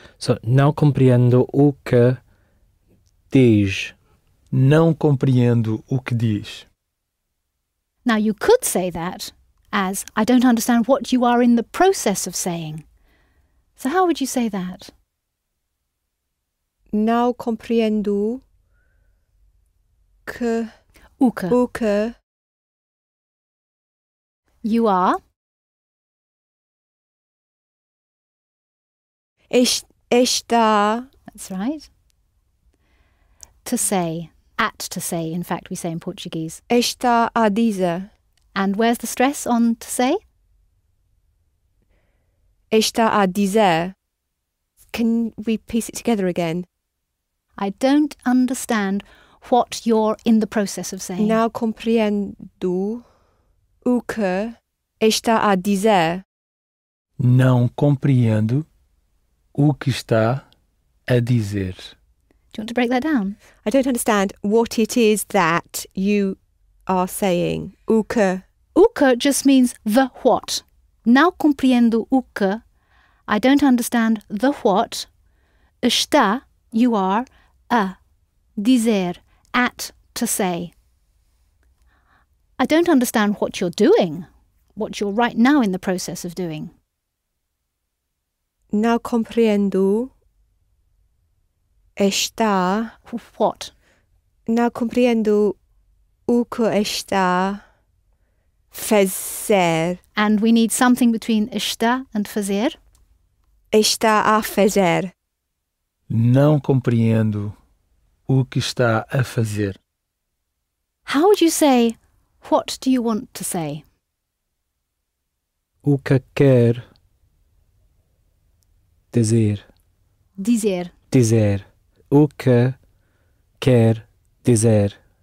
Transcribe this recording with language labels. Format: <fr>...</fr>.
<pt>So, não compreendo o que diz. Não compreendo o que diz.</pt> <en>Now, you could say that as, I don't understand what you are in the process of saying. So how would you say that?</en> <pt>Não compreendo que O que</pt> <en>you are</en> <pt>está.</pt> <en>That's right. To say. At to say, in fact, we say in Portuguese.</en> <pt>Está a dizer.</pt> <en>And where's the stress on to say?</en> <pt>Está a dizer.</pt> <en>Can we piece it together again? I don't understand what you're in the process of saying.</en> <pt>Não compreendo o que está a dizer. Não compreendo o que está a dizer.</pt> <en>Do you want to break that down? I don't understand what it is that you are saying.</en> <pt>O que.</pt> <en>O que just means the what.</en> <pt>Não compreendo o que.</pt> <en>I don't understand the what. Está, you are, a, dizer, at, to say. I don't understand what you're doing, what you're right now in the process of doing.</en> <pt>Não compreendo. Está.</pt> <en>What?</en> <pt>Não compreendo o que está fazer.</pt> <en>And we need something between está and fazer.</en> <pt>Está a fazer. Não compreendo o que está a fazer.</pt> <en>How would you say, what do you want to say?</en> <pt>O que quer dizer. Dizer. Dizer. O que quer dizer.</pt>